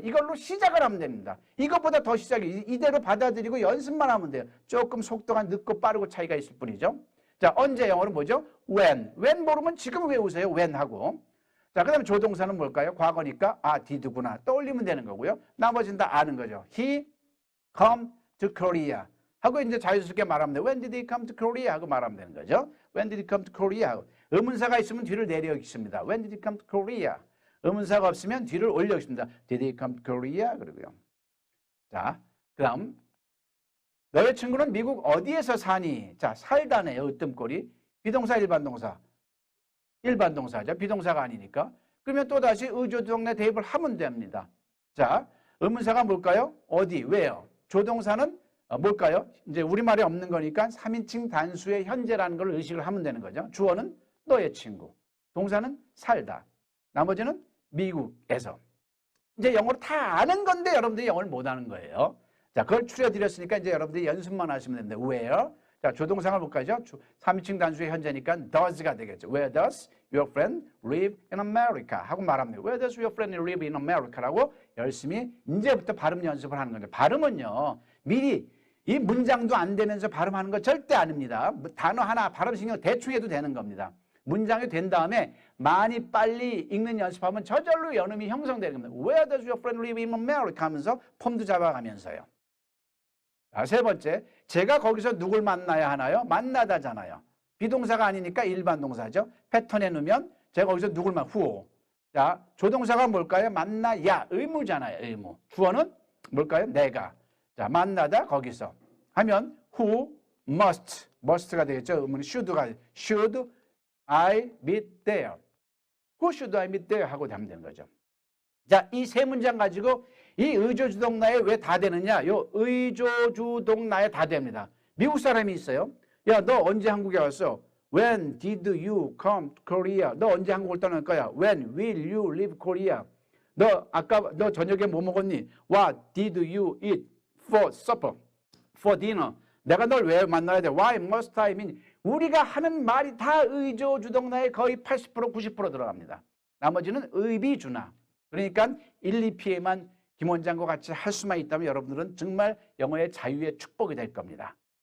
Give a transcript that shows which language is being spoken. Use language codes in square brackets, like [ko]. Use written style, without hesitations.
[ko] 이걸로 시작을 하면 됩니다. 이것보다 더 시작이 이대로 받아들이고 연습만 하면 돼요. 조금 속도가 늦고 빠르고 차이가 있을 뿐이죠. 자, 언제 영어로 뭐죠? when. when 모르면 지금 외우세요. when 하고. 자, 그 다음에 조동사는 뭘까요? 과거니까 did구나. 떠올리면 되는 거고요. 나머지는 다 아는 거죠. [en] He come to Korea. [ko] 하고 이제 자연스럽게 말하면 돼요. [en] When did he come to Korea? [ko] 하고 말하면 되는 거죠. [en] When did he come to Korea? [ko] 하고. 의문사가 있으면 뒤를 내려 읽습니다. [en] When did he come to Korea? [ko] 의문사가 없으면 뒤를 올려 읽습니다. [en] Did he come to Korea? [ko] 그러고요. 자, 그 다음. 너의 친구는 미국 어디에서 사니? 자, 살다네요. 으뜸꼴이. 비동사, 일반동사. 일반동사죠. 비동사가 아니니까. 그러면 또다시 의조동내 대입을 하면 됩니다. 자, 의문사가 뭘까요? 어디, 왜요? 조동사는 뭘까요? 이제 우리말에 없는 거니까 3인칭 단수의 현재라는 걸 의식을 하면 되는 거죠. 주어는 너의 친구. 동사는 살다. 나머지는 미국에서. 이제 영어로 다 아는 건데 여러분들이 영어를 못 아는 거예요. 자, 그걸 추려드렸으니까 이제 여러분들이 연습만 하시면 됩니다. where. 자, 조동사가 볼까요? 3인칭 단수의 현재니까 does가 되겠죠. [en] Where does your friend live in America? [ko] 하고 말합니다. [en] Where does your friend live in America? [ko] 라고 열심히 이제부터 발음 연습을 하는 거죠. 발음은요, 미리 이 문장도 안 되면서 발음하는 거 절대 아닙니다. 단어 하나 발음 신경 대충 해도 되는 겁니다. 문장이 된 다음에 많이 빨리 읽는 연습하면 저절로 연음이 형성되는 겁니다. [en] Where does your friend live in America? [ko] 하면서 폼도 잡아가면서요. 자, 세 번째, 제가 거기서 누굴 만나야 하나요? 만나다잖아요. 비동사가 아니니까 일반 동사죠. 패턴에 넣으면 제가 거기서 누굴 who. 자, 조동사가 뭘까요? 만나야, 의무잖아요. 의무. 주어는 뭘까요? 내가. 자, 만나다 거기서 하면 [en] who must [ko] 가 되겠죠. 의무는 [en] should I meet there. Who should I meet there? [ko] 하고 하면 되는 거죠. 자, 이 세 문장 가지고 이 의조주동나에 왜 다 되느냐? 요 의조주동나에 다 됩니다. 미국 사람이 있어요. 야, 너 언제 한국에 왔어? [en] When did you come to Korea? [ko] 너 언제 한국을 떠날 거야? [en] When will you leave Korea? [ko] 너 저녁에 뭐 먹었니? [en] What did you eat for supper? For dinner? [ko] 내가 널 왜 만나야 돼? [en] Why must I mean? [ko] 우리가 하는 말이 다 의조주동나에 거의 80% 90% 들어갑니다. 나머지는 의비주나. 그러니까 1, 2피에만 김 원장과 같이 할 수만 있다면 여러분들은 정말 영어의 자유의 축복이 될 겁니다.